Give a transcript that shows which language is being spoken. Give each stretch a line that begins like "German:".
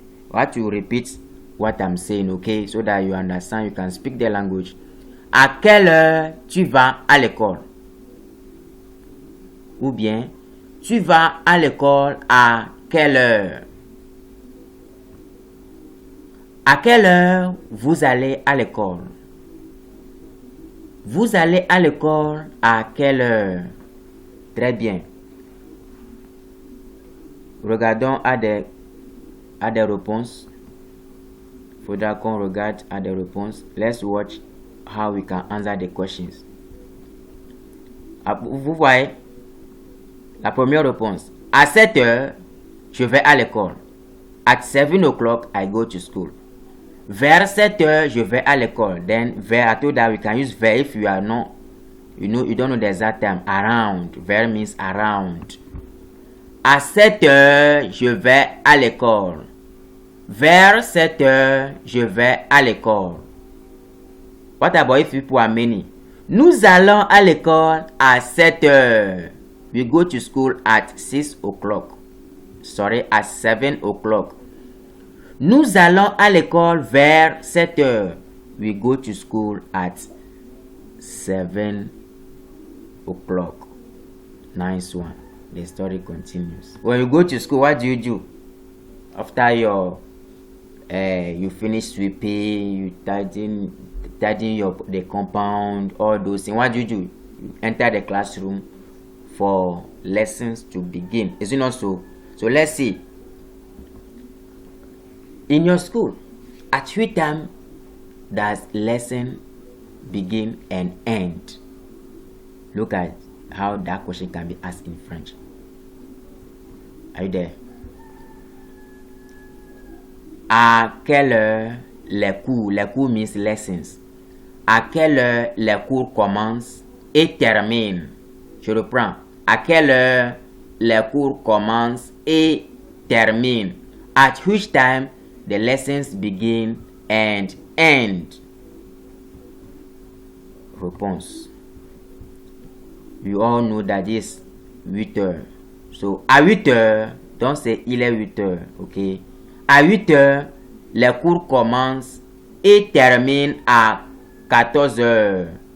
English: What you repeat what I'm saying, okay? So that you understand, you can speak the language.
French: À quelle heure tu vas à l'école? Ou bien, tu vas à l'école à quelle heure? À quelle heure vous allez à l'école? Vous allez à l'école à quelle heure? Très bien. Regardons à des réponses. Il faudra qu'on regarde à des réponses.
English: Let's watch how we can answer the questions.
French: Vous voyez? La première réponse. À 7 heures, je vais à l'école.
English: At 7 o'clock, I go to school.
French: Vers 7 heures, je vais à l'école.
English: Then, vers, I told that we can use vers if you are not, you don't know the exact time. Around. Vers means around.
French: À 7 heures, je vais à l'école. Vers 7 heures, je vais à l'école.
English: What about if people are many?
French: Nous allons à l'école à 7 heures.
English: We go to school at 6 o'clock. Sorry, at 7 o'clock.
French: Nous allons à l'école vers 7 heures.
English: We go to school at 7 o'clock. Nice one. The story continues. When you go to school, what do you do? After you finish sweeping, you tidying the compound, all those things. What do? You enter the classroom for lessons to begin. Is it not so? So let's see. In your school, at which time does lesson begin and end? Look at how that question can be asked in French. Are you there?
French: À quelle heure les cours
English: means lessons.
French: À quelle heure les cours commencent et terminent? Je reprends. À quelle heure les cours commencent et terminent?
English: At which time the lessons begin and end? Réponse. You all know that is 8 heures.
French: So, à 8 heures, donc c'est il est 8 heures, ok? À 8 heures, les cours commencent et terminent à 14 heures.